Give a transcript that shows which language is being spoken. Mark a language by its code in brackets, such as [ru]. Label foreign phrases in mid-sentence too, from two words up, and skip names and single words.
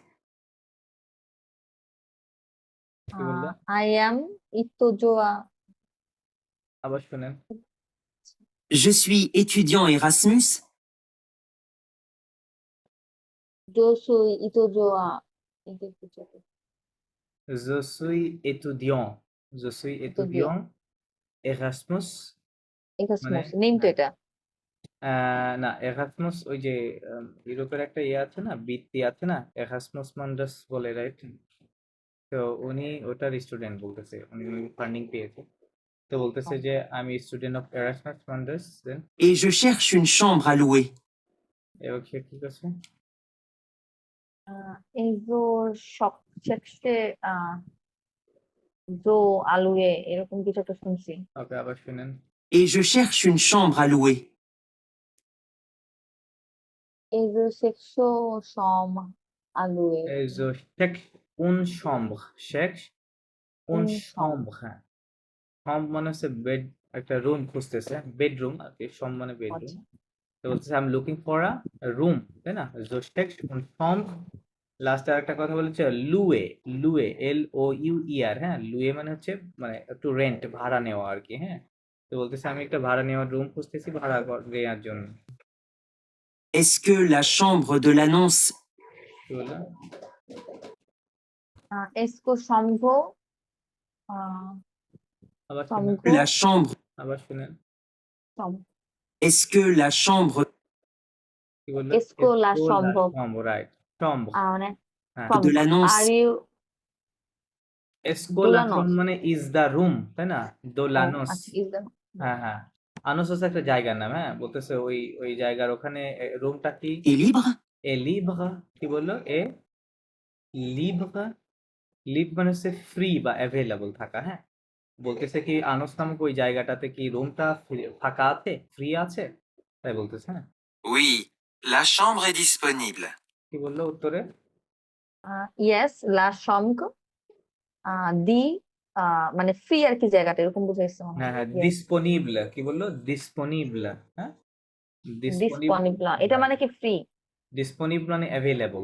[bn] কি বললো? [en] I am ইতোজোয়া। [bn] আবার শুনেন। [fr] Je suis étudiant Erasmus. je suis étudiant. [bn] এই টাইপ কিছু একটা। [fr] Je suis étudiant. Je suis étudiant Erasmus। [bn] এরাসমাস মানে নেম তো এটা। না, এরাসমাস ওই যে ইউরোপের একটা ইয়ে আছে না, বৃত্তি আছে না, এরাসমাস মান্ডাস বলে, রাইট? তো উনি ওটার স্টুডেন্ট বলতেছে, উনি ফান্ডিং পেয়েছে, তো বলতেছে যে আমি [en] student of Erasmus Mundus. [bn] দেন [fr] Et je cherche une chambre à louer. [bn] এবার সে কি করছে? এজো শক শেখসে জো আলুয়ে এরকম কিছু একটা শুনছি। ওকে, আবার শুনেন। [fr] Et je cherche une chambre à louer. এজো শেখসো সম আলুয়ে। Je cherche une chambre. Cherche une Une chambre. [bn] হ্যাঁ, chambre মানে হচ্ছে বেড, একটা রুম খুঁজতেছে, বেডরুম আর কি, সম মানে বেডরুম। আচ্ছা। তো বলতেছে [en] I am looking for a room, [bn] তাই না? [fr] Je cherche une chambre। [bn] লাস্টে আরেকটা কথা বলেছে লুয়ে। লুয়ে, LOUER। হ্যাঁ, লুয়ে মানে হচ্ছে মানে একটু রেন্ট, ভাড়া নেওয়া আর কি। হ্যাঁ, তো বলতেছে আমি একটা ভাড়া নেওয়ার রুম খুঁজতেছি ভাড়া নেওয়ার জন্য। [fr] Est-ce que la chambre de l'annonce [bn] কি বললো? [fr] est-ce que chambre [bn] আবার শুনেন। সম্ভ [fr] la chambre [bn] আবার শুনেন। সম [fr] Est-ce que la chambre [bn] কি বললো? [fr] est-ce que la chambre. [bn] রাইট, সম্ভ। মানে হ্যাঁ, [fr] de l'annonce [en] are you [bn] এসকোলাখন মানে [en] is the room, [bn] তাই না? দোলানোস। আচ্ছা [en] is the [bn] হ্যাঁ হ্যাঁ, আনোস হচ্ছে একটা জায়গার নাম। হ্যাঁ, বলতেছে ওই ওই জায়গার ওখানে রুমটা কি [fr] est libre? est libre. কি বললো? est libre. [bn] লিভ মানে হচ্ছে ফ্রি বা অ্যাভেলেবল থাকা। হ্যাঁ, বলতেছে কি আনোস নামক ওই জায়গাটাতে কি রুমটা ফাঁকা আছে, ফ্রি আছে, তাই বলতেছে। হ্যাঁ, [fr] Oui, la chambre est disponible. [bn] কি বললো উত্তরে? ইয়েস [fr] la chambre [bn] দি মানে ফ্রি আর কি জায়গাটা এরকম বুঝাইছে মনে হ্যাঁ হয় হ্যাঁ, ইয়েস ডিসপোনিবল কি বললো? ডিসপোনিবল, হ্যাঁ, ডিসপোনিবল। ডিসপনিবল এটা মানে কি ফ্রি ডিসপোনিবল মানে অ্যাভেলেবল,